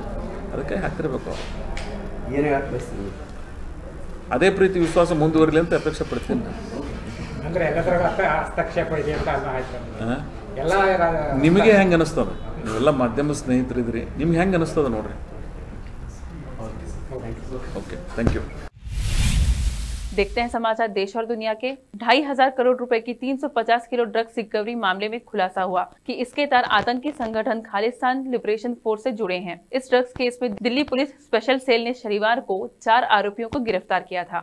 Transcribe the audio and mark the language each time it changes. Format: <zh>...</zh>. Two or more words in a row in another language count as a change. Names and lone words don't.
<kn>ಅದಕ್ಕೆ ಹಾಕ್ತಿರ್ಬೇಕು. ಏನೇ ಯಾಕೆ ಬಯಸ್ತೀನಿ? ಅದೇ ಪ್ರೀತಿ ವಿಶ್ವಾಸ ಮುಂದುವರಿಲಿ ಅಂತ ಅಪೇಕ್ಷೆ ಪಡ್ತೀನಿ. ಅಂದರೆ ಹಸ್ತಕ್ಷೇಪ ಇದೆ ಅಂತ ನಿಮಗೆ ಹೆಂಗೆ ಅನಿಸ್ತದ? ನೀವೆಲ್ಲ ಮಾಧ್ಯಮ ಸ್ನೇಹಿತರಿದ್ರಿ, ನಿಮ್ಗೆ ಹೆಂಗೆ ಅನಿಸ್ತದ ನೋಡ್ರಿ.</kn> <en>OK, thank you.</en> <hi>देखते हैं समाचार देश और दुनिया के। 2,500 करोड़ रुपए की 350 किलो ड्रग्स रिकवरी मामले में खुलासा हुआ कि इसके तार आतंकी संगठन खालिस्तान लिबरेशन फोर्स से जुड़े हैं। इस ड्रग्स केस में दिल्ली पुलिस स्पेशल सेल ने शनिवार को 4 आरोपियों को गिरफ्तार किया था।</hi>